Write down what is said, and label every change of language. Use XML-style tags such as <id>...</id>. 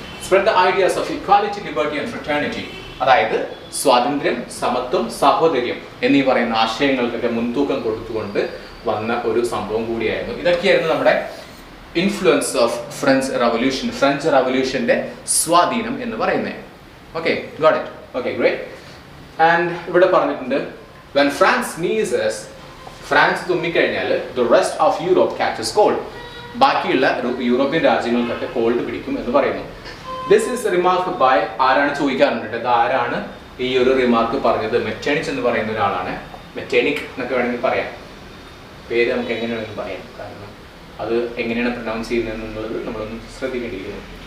<en>Spread the ideas of equality, liberty and fraternity.</en> <ml>അതായത് സ്വാതന്ത്ര്യം, സമത്വം, സാഹോദര്യം എന്നീ പറയുന്ന ആശയങ്ങൾക്കൊക്കെ മുൻതൂക്കം കൊടുത്തുകൊണ്ട് വന്ന ഒരു സംഭവം കൂടിയായിരുന്നു. ഇതൊക്കെയായിരുന്നു നമ്മുടെ</ml> <en>influence of French revolution,</en> <ml>French റവല്യൂഷന്റെ സ്വാധീനം എന്ന് പറയുന്നത്.</ml> <en>Okay, got it. Okay, great. And</en> <ml>ഇവിടെ പറഞ്ഞിട്ടുണ്ട്</ml> <en>when France sneezes,</en> <ml>France തുമ്മിക്കഴിഞ്ഞാൽ</ml> <en>the rest of Europe catches cold.</en> <ml>ബാക്കിയുള്ള യൂറോപ്യൻ രാജ്യങ്ങൾക്കൊക്കെ കോൾഡ് പിടിക്കും എന്ന് പറയുന്നു.</ml> <en>this is remark by,</en> <ml>ആരാണ് ചോദിക്കാറുണ്ട്, ഇത് ആരാണ് ഈ ഒരു റിമാർക്ക് പറഞ്ഞത്? മെറ്റേണിക് എന്ന് പറയുന്ന ഒരാളാണ്. മെറ്റേണിക് എന്നൊക്കെ വേണമെങ്കിൽ പറയാം, പേര് നമുക്ക് എങ്ങനെ വേണമെങ്കിൽ പറയാം, കാരണം അത് എങ്ങനെയാണ് പ്രൊനൗൺസ് ചെയ്യുന്നത് എന്നുള്ളത് നമ്മളൊന്ന് ശ്രദ്ധിക്കേണ്ടിയിരിക്കുന്നു.</ml>